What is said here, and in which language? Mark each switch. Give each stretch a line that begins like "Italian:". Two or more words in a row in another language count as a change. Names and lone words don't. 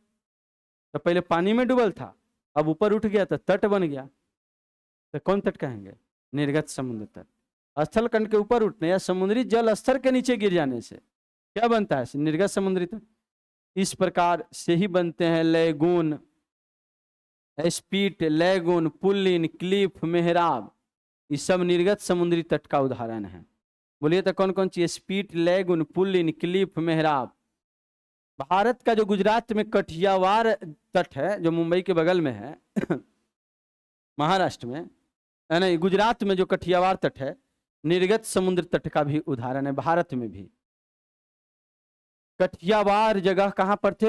Hindi: तो पहले पानी में डूबल था, अब ऊपर उठ गया तो तट बन गया। तो कौन तट कहेंगे? निर्गत समुद्र तट। स्थल खंड के ऊपर उठने या समुद्री जल स्तर के नीचे गिर जाने से क्या बनता है? निर्गत समुद्री तट। इस प्रकार से ही बनते हैं लेगून, स्पीट, लेगून, पुल्लिन, क्लिफ, मेहराब। ये सब निर्गत समुद्री तट का उदाहरण है। बोलिए तो कौन कौन चीज? स्पीट, लेगून, पुल्लिन, क्लिफ, मेहराब। भारत का जो गुजरात में कठियावाड़ तट है, जो मुंबई के बगल में है महाराष्ट्र में, नहीं गुजरात में जो कठियावाड़ तट है, निर्गत समुद्र तट का भी उदाहरण है। भारत में भी कठियावाड़ जगह कहां पर थे?